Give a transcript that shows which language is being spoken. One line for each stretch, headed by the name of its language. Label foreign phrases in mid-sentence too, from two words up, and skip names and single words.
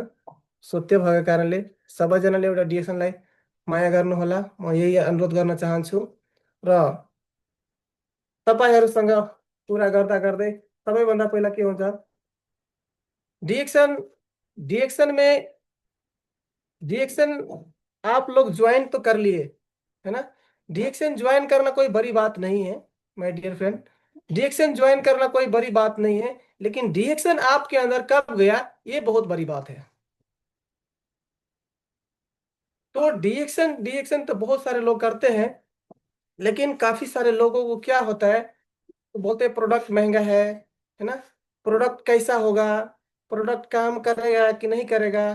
Nepali: सो त्यो भएको कारणले सबैजनाले एउटा डिएक्सनलाई माया गर्नुहोला, म यही अनुरोध गर्न चाहन्छु। र तपाईँहरूसँग कुरा गर्दा गर्दै सबैभन्दा पहिला के हुन्छ, डिएक्सन
Hindi: आप लोग ज्वाइन तो कर लिए है ना। डिएक्सन ज्वाइन करना कोई बड़ी बात नहीं है
English: my dear friend.
Hindi: डिएक्सन ज्वाइन करना कोई बड़ी बात नहीं है, लेकिन डिएक्सन आपके अंदर कब गया ये बहुत बड़ी बात है। तो डिएक्सन तो बहुत सारे लोग करते हैं, लेकिन काफी सारे लोगों को क्या होता है, तो बोलते हैं प्रोडक्ट महंगा है ना, प्रोडक्ट कैसा होगा, प्रोडक्ट काम करेगा कि नहीं करेगा।